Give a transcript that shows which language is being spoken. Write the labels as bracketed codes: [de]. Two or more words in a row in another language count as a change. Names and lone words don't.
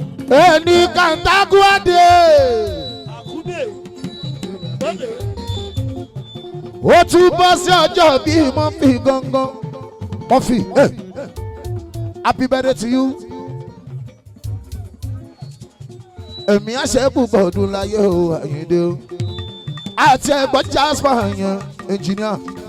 [yo] Ẹni Katangua dé. Ó tún bọ́ sí ọjọ́ bí Murphy gangan. Murphy, [en] eh, happy birthday to you. [yo] Ẹ̀mí á ṣe púpọ̀ ọdún láyé o, Àyìndé o. Àti ẹ̀gbọ́n Jasper yẹn, engineer.